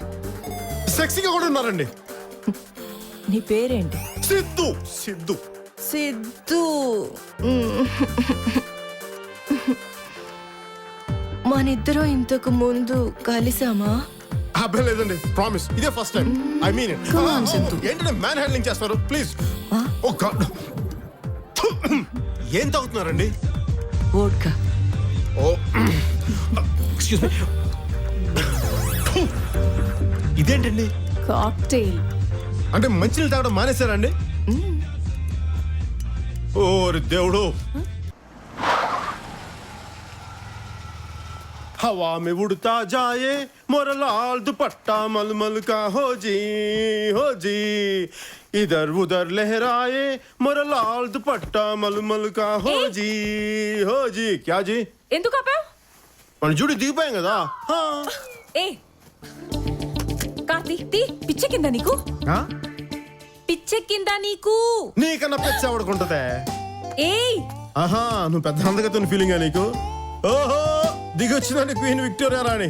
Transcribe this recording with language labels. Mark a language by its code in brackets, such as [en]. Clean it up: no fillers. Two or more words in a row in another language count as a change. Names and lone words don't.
[te] సెక్సీగా కూడా ఉన్నారండి. నీ పేరేంటి? సిద్ధు. సిద్ధు సిద్ధు. మనిద్దరం ఇంతకు ముందు కలిసామా? అబ్బే లేదండి, ప్రామిస్, ఇదే [en] first time. I mean it. Come on, [te] సిద్ధు. ఏంటంటే [en] man handling [te] చేస్తారు ప్లీజ్. [en] oh god, [te] ఏం తాగుతున్నారండి? వోడ్కా. ఓ [en] excuse me, [te] ఇదేంటండి? కాక్టైల్. అంటే మంచినీళ్ళు తాగడం మానేశారండి? ఓరి దేవుడు. [hi] हवा में उड़ता जाए मोरा लाल दुपट्टा मलमल का हो जी इधर उधर लहराए मोरा लाल दुपट्टा मलमल का हो जी क्या जी? [te] ఎందుకు ఆపావు? మన జుడి దిగిపోయాం కదా. ఏ కార్తీ, తీ. పిచ్చెక్కిందా నీకు? పిచ్చెక్కిందా నీకు? నీకన్నా పెద్ద ఎవడుకుంటుందే? ఏయ్, ఆహా, నువ్వు పెద్ద అందగతున్న ఫీలింగా నీకు? ఓహో, దిగొచ్చిందండి క్వీన్ విక్టోరియా రాణి.